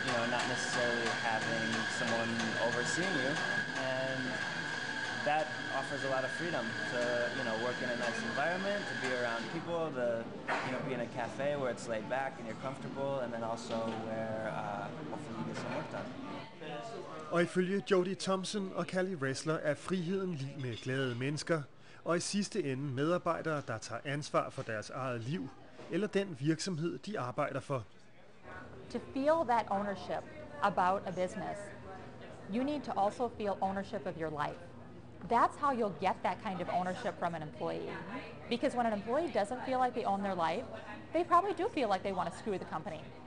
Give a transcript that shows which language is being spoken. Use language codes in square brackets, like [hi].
[en] Not necessarily having someone overseeing you, and that offers a lot of freedom to work in a nice environment, to be around people, to be in a cafe where it's laid back and you're comfortable, and then also where hopefully you get some work done. [da] Og ifølge Jody Thompson og Callie Ressler er friheden lig med glade mennesker, og i sidste ende medarbejdere, der tager ansvar for deres eget liv, eller den virksomhed, de arbejder for. [en] To feel that ownership about a business, you need to also feel ownership of your life. That's how you'll get that kind of ownership from an employee. Because when an employee doesn't feel like they own their life, they probably do feel like they want to screw the company.